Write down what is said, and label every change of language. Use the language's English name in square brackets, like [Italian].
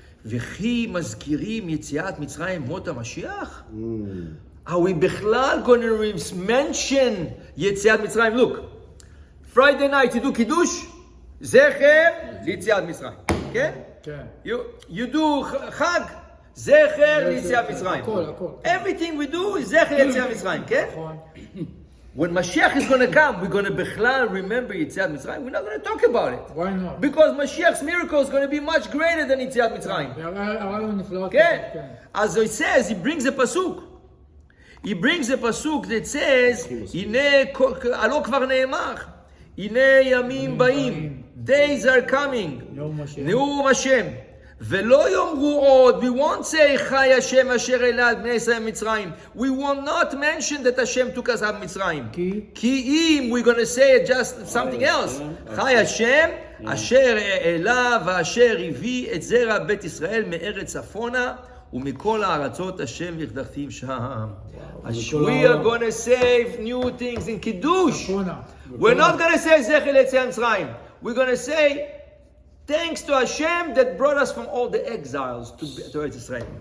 [Hebrew] וכי מזכירים יציאת מצרים מות המשיח? [English] Are we בכלל going to mention יציאת מצרים? Look, Friday night you do קידוש, [Hebrew] זכר ליציאת מצרים. כן? כן. [English] You do חג, [Hebrew] זכר ליציאת מצרים. [English] Everything we do is [Hebrew] זכר ליציאת מצרים, [English] כן? When Mashiach is going to come, we're going to בכלל remember יציאת מצרים. We're not going to talk about it. Why not? Because Mashiach's miracle is going to be much greater than יציאת מצרים. כן? As it says, he brings a pasuk. [Hebrew] He brings a pasuk that says, הנה, הלא כבר נאמר, הנה ימים באים, [English] days are coming, [Hebrew] נאום השם, ולא יאמרו עוד, [English] we won't say, [Hebrew] חי השם אשר העלה את בני ישראל מצרים. [English] We will not mention that Hashem took us out of מצרים. [Hebrew] כי אם, [English] we're going to say just something else. [Hebrew] חי השם אשר העלה ואשר הביא את זרע בית ישראל מארץ צפונה, ומכל הארצות השם יחדכתיו שם. [English] We are going to say new things in Kiddush. We're not going to say [Hebrew] זכר ליציאת מצרים. [English] we're going to say, thanks to Hashem that brought us from all the exiles to Eretz Israel.